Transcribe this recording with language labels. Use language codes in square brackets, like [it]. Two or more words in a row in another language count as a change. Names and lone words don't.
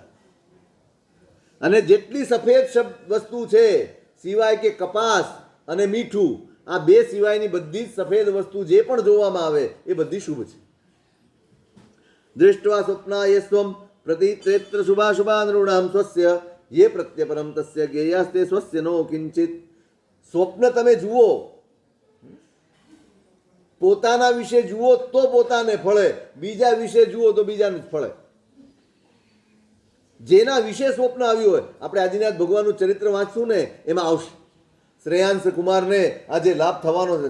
[gu] અને જેટલી સફેદ વસ્તુ છે સિવાય કે કપાસ અને મીઠું, આ બે સિવાયની બધી જ સફેદ વસ્તુ જે પણ જોવામાં આવે એ બધી શુભ છે. [sa] દૃષ્ટવા સ્વપ્ના યસ્વમ પ્રતિત્રેત્ર શુભાશુભાનૃણામ સ્વસ્ય ये प्रत्यपरम तस्य ज्ञेयास्ते स्वस्य नो किंचित. [gu] સ્વપ્ન તમે જુઓ, પોતાના વિશે જુઓ તો પોતાને ફળે, બીજા વિશે જુઓ તો બીજાને જ ફળે. જેના વિશે સ્વપ્ન આવ્યું હોય, આપણે આદિનાથ ભગવાનનું ચરિત્ર વાંચશું ને એમાં આવશે શ્રેયાંશ કુમારને આજે લાભ થવાનો છે.